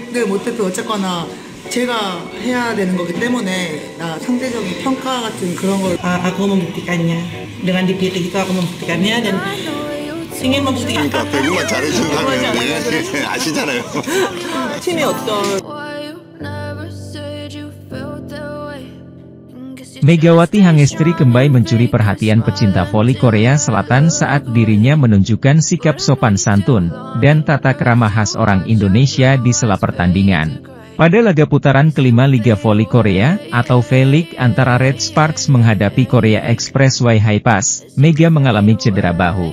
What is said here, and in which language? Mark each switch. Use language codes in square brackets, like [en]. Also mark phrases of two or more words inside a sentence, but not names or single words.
[ko] 를 못해도 어쨌거나 제가 해야 되는 거기 때문에 상대적인 평가 같은 그런 걸 [id] aku membuktikannya dengan dipilih itu aku membuktikannya dan ingin membuktikan [ko] 그러니까 배구만 잘해주는 아시잖아요. 팀의 어떤 [id] Megawati Hangestri kembali mencuri perhatian pecinta voli Korea Selatan saat dirinya menunjukkan sikap sopan santun dan tata krama khas orang Indonesia di sela pertandingan. Pada laga putaran kelima Liga Voli Korea atau V-League antara Red Sparks menghadapi Korea Expressway Hi-Pass, Mega mengalami cedera bahu.